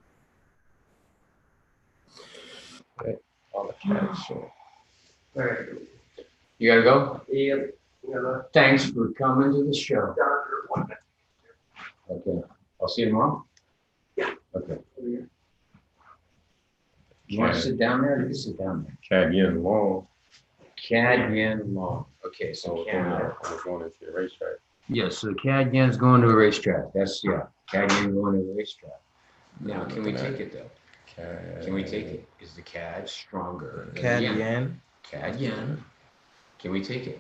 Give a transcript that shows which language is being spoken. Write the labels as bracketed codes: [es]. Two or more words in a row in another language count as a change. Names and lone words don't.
[en] the CAD. So All right. You gotta go? Yep. Thanks for coming to the show. Okay. I'll see you tomorrow? Yeah. Okay. You want to sit down there? You can sit down there. CAD yen long. CAD yen long. Okay, so I was going into the racetrack. yes, so CAD yen's going to a racetrack. That's, yeah, CAD yen going to a racetrack. Now, can we take it though? CAD. Can we take it? Is the CAD stronger than CAD the yen? yen CAD yen. Can we take it?